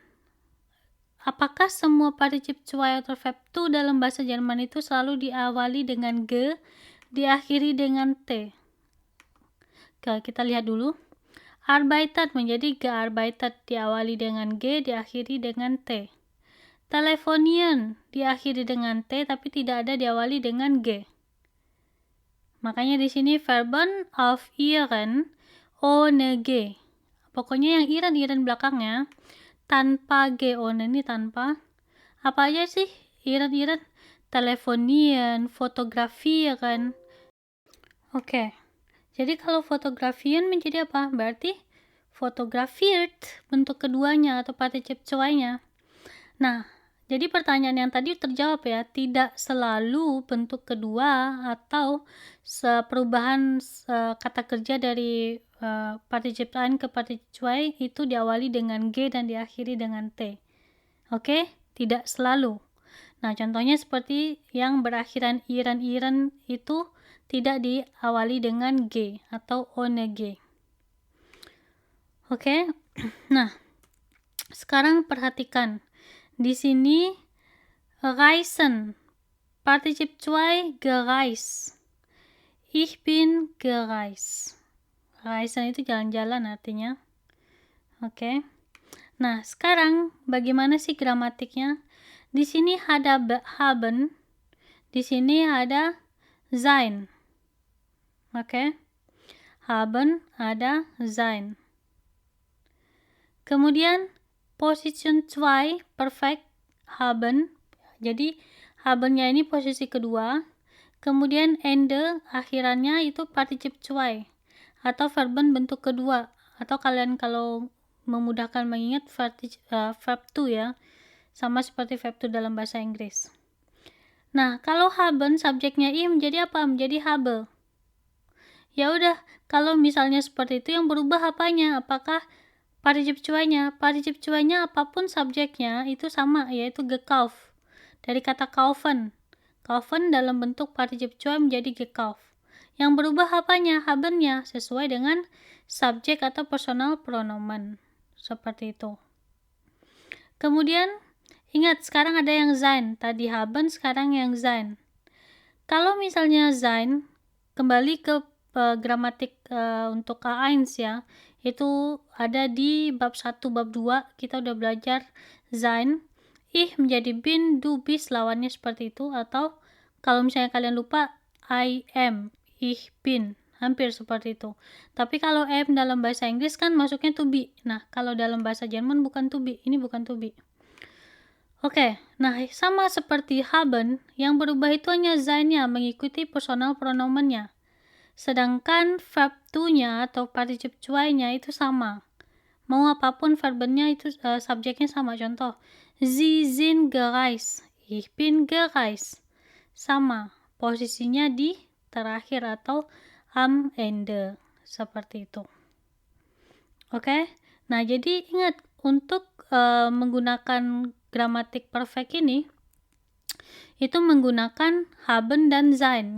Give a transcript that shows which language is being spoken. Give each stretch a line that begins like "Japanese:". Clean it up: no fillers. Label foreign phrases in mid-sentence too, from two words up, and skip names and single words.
Indonesian: Apakah semua
German: partizip zwei
Indonesian: atau
English: verb to
Indonesian: dalam bahasa Jerman itu selalu diawali dengan ge, diakhiri dengan t? Oke, kita lihat dulu. Arbeitet menjadi gearbeitet, diawali dengan g, diakhiri dengan t. Telefonieren diakhiri dengan t tapi tidak ada diawali dengan g. Makanya di sini
German: verben auf ihren ohne g.
Indonesian: Pokoknya yang iren belakangnya tanpa g, ohne ini tanpa. Apa aja sih iren?
German: Telefonieren, fotografieren.
Indonesian: Oke. Jadi kalau fotografieren menjadi apa? Berarti fotografiert bentuk keduanya atau
German: partizip zwei-
Indonesian: nya. Nah, jadi pertanyaan yang tadi terjawab ya, tidak selalu bentuk kedua atau perubahan kata kerja dari
German: partizip ein
Indonesian: ke
German: partizip zwei
Indonesian: itu diawali dengan g dan diakhiri dengan t. Oke? Tidak selalu. Nah, contohnya seperti yang berakhiran iren itu tidak diawali dengan g atau ohne g. Oke? Nah, sekarang perhatikan. Di sini reisen,
German: partizip zwei gereist. Ich bin gereist.
Indonesian: Reisen itu jalan-jalan artinya. Oke. Nah, sekarang bagaimana sih gramatiknya? Di sini ada haben, di sini ada sein. Oke. Haben ada sein.
German: Kemudian position zwei perfect haben.
Indonesian: Jadi habennya ini posisi kedua. Kemudian ende akhirannya itu
German: partizip zwei
Indonesian: atau verben bentuk kedua, atau kalian kalau memudahkan mengingat
English: verb to
Indonesian: ya, sama seperti
English: verb to
Indonesian: dalam bahasa Inggris. Nah, kalau haben subjeknya i menjadi apa? Menjadi habe. Ya udah, kalau misalnya seperti itu yang berubah apanya? Apakah
German: partizip zwei-
Indonesian: nya?
German: Partizip zwei-
Indonesian: nya apapun subjeknya itu sama, yaitu gekauft. Dari kata kaufen. Kaufen dalam bentuk
German: partizip zwei
Indonesian: menjadi gekauft. Yang berubah apanya? Habennya, sesuai dengan subjek atau
German: personal pronomen.
Indonesian: Seperti itu. Kemudian, ingat sekarang ada yang sein. Tadi haben, sekarang yang sein. Kalau misalnya sein, kembali ke gramatik untuk K1 ya, itu ada di bab 1, bab 2, kita udah belajar sein.
German: Ich menjadi bin, du bist,
Indonesian: lawannya seperti itu. Atau kalau misalnya kalian lupa,
English: I am,
German: ich bin,
Indonesian: hampir seperti itu. Tapi kalau am dalam bahasa Inggris kan masuknya
English: to be.
Indonesian: Nah, kalau dalam bahasa Jerman bukan
English: to be,
Indonesian: ini bukan
English: to be.
Indonesian: Oke, nah sama seperti haben, yang berubah itu hanya sein-nya mengikuti
German: personal pronomennya.
Indonesian: Sedangkan
English: verb to-
Indonesian: nya atau
German: partizip zwei-
Indonesian: nya itu sama. Mau apapun verbennya itu subjeknya sama. Contoh,
German: Sie sind gereist, ich bin gereist.
Indonesian: Sama, posisinya di terakhir atau
German: am Ende,
Indonesian: seperti itu. Oke, nah jadi ingat untuk menggunakan gramatik perfect ini, itu menggunakan haben dan sein.